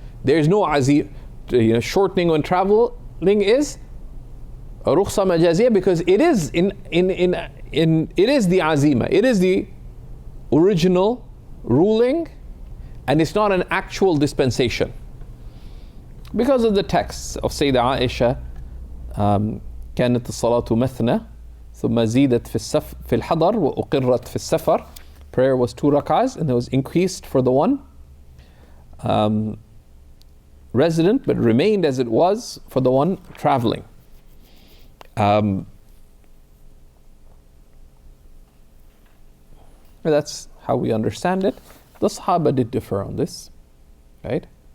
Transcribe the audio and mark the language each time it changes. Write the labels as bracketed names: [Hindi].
[English] There's no shortening when traveling is a rukhsa majaziyya, because it is it is the azima. It is the original ruling, and it's not an actual dispensation. Because of the texts of Sayyidah Aisha, [Arabic] كانت الصلاة مثنى ثم زيدت في الحضر وأقرت في السفر. [English] Prayer was 2 rak'ahs, and it was increased for the one resident, but remained as it was for the one traveling. That's how we understand it. The Sahaba did differ on this, right?